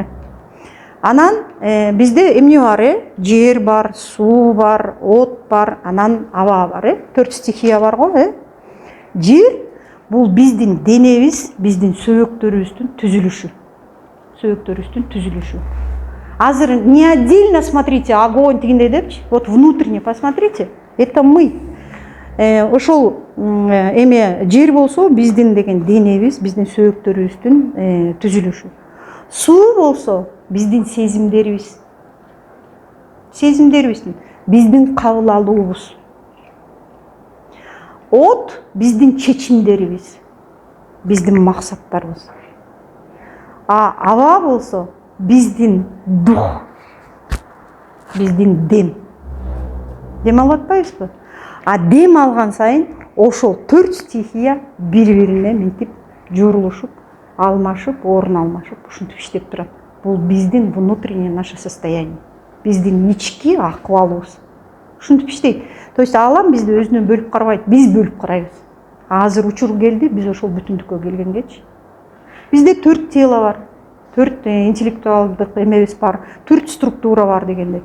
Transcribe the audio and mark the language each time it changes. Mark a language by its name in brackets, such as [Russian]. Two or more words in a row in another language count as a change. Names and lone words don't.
[Kyrgyz] Анан бизде эмне бар? Жер бар, суу бар, от бар, анан аба бар. 4 стихия бар го. Жер бул биздин денебиз, биздин сөбөктөрүбүздүн түзүлүшү. [Russian] Азыр не отдельно смотрите, огонь [Kyrgyz] тигиндей депчи. [Russian] Вот внутренне посмотрите. Это мы. [Kyrgyz] Ошол эме жер болсо биздин деген денебиз, биздин сөбөктөрүбүздүн түзүлүшү. Суу болсо биздин сезимдерибиз. Биздин кабыл алуубуз. От биздин чечимдерибиз. Биздин максаттарыбыз. Аба болсо биздин дух. Биздин дем. Дем алып атпайбызбы? Дем алган сайын ошол 4 стихия бири-бирине мынтип журулушуп, алмашып, орун алмашып, ушинтип иштеп турат. Бул биздин [Russian] внутреннее наше состояние. [Kyrgyz] Биздин ички акыбалыбыз. Ушинтип иштейт. [Russian] То есть [Kyrgyz] алам бизди өзүнөн бөлүп карабайт, биз бөлүп карайбыз. Азыр учур келди, биз ошол бүтүндүккө келгенгечи. Бизде 4 тело бар. 4 интеллектуалдык эмебиз бар. 4 структура бар дегендей.